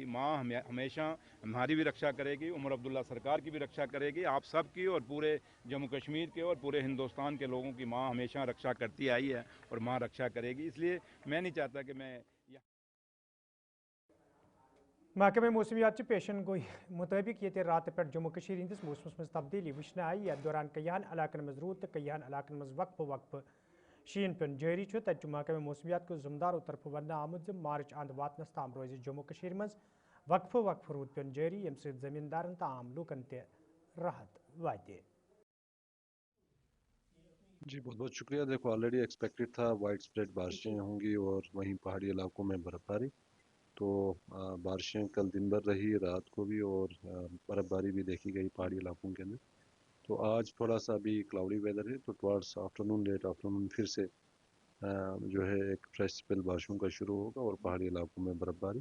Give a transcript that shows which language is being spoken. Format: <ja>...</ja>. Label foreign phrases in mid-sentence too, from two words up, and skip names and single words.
<hi>माँ हमेशा हमारी भी रक्षा करेगी, उमर अब्दुल्ला सरकार की भी रक्षा करेगी, आप सब की और पूरे जम्मू कश्मीर के और पूरे हिंदुस्तान के लोगों की माँ हमेशा रक्षा करती आई है और माँ रक्षा करेगी। इसलिए मैं नहीं चाहता कि मैं</hi> <ks>महकमे मौसमियात पेशन गोई मुताबिक ये रात पे जम्मू कश्मीर हंदिस मौसमस मज तब्दीली वुचन आई। यथ दौरान कईयान इलाकन मज रूद तो कईयान इलाकन मज वक्फ वक्फ शीन पेन जारी। तक महकमे मौसमियात को जुमदारों तरफ वन आमुद मार्च अंद वातनस ताम रोज जम्मू कश्मीर मज वक्फ वक्फ रूद पेन जारी यम सद जमींदारन तो आम लूकन ते राहत वाते।</ks> <hi>जी बहुत बहुत शुक्रिया। देखो</hi> <en>already expected</en> <hi>था</hi> <en>wide spread</en> <hi>बारिशें होंगी और वहीं पहाड़ी इलाकों में बर्फबारी। तो बारिशें कल दिन भर रही, रात को भी, और बर्फबारी भी देखी गई पहाड़ी इलाकों के अंदर। तो आज थोड़ा सा अभी</hi> <en>cloudy weather</en> <hi>है, तो</hi> <en>towards afternoon, late afternoon</en> <hi>फिर से जो है एक</hi> <en>fresh spell</en> <hi>बारिशों का शुरू होगा और पहाड़ी इलाकों में बर्फबारी।</hi>